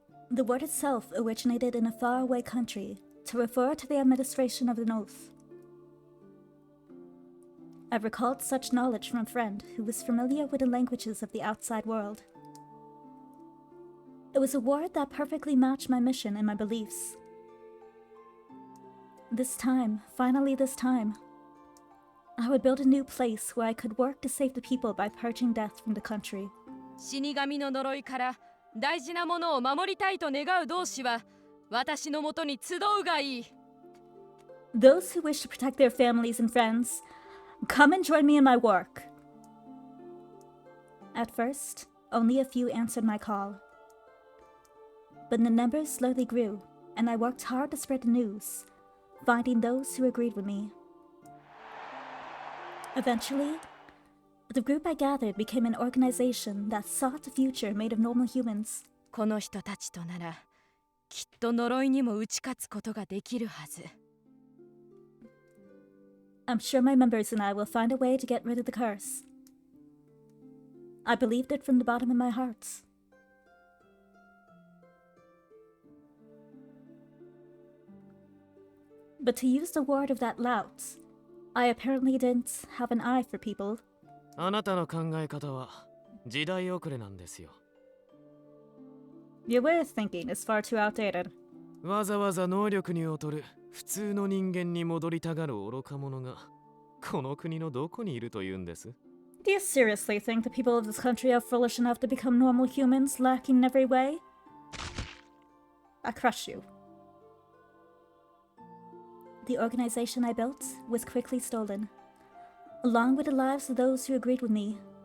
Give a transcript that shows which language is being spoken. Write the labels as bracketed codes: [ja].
[en] the word itself originated in a faraway country to refer to the administration of an oath. I recalled such knowledge from a friend who was familiar with the languages of the outside world. It was a word that perfectly matched my mission and my beliefs. This time, finally this time, I would build a new place where I could work to save the people by purging death from the country. [ja] 死神の呪いから大事なものを守りたいと願う同志は私のもとに集うがいい。 [en] Those who wish to protect their families and friends, come and join me in my work. At first, only a few answered my call. But the numbers slowly grew, and I worked hard to spread the news, finding those who agreed with me. Eventually, the group I gathered became an organization that sought a future made of normal humans. [ja] この人たちとならきっと呪いにも打ち勝つことができるはず。 [en] I'm sure my members and I will find a way to get rid of the curse. I believed it from the bottom of my heart. But to use the word of that lout, I apparently didn't have an eye for people. [ja] あなたの考え方は時代遅れなんですよ。 [en] Your way of thinking is far too outdated. [ja] わざわざ能力に劣る普通の人間に戻りたがる愚か者がこの国のどこにいるというんです？ [en] Do you seriously think the people of this country are foolish enough to become normal humans, lacking in every way? I crush you. The organization I built was quickly stolen, along with the lives of those who agreed with me.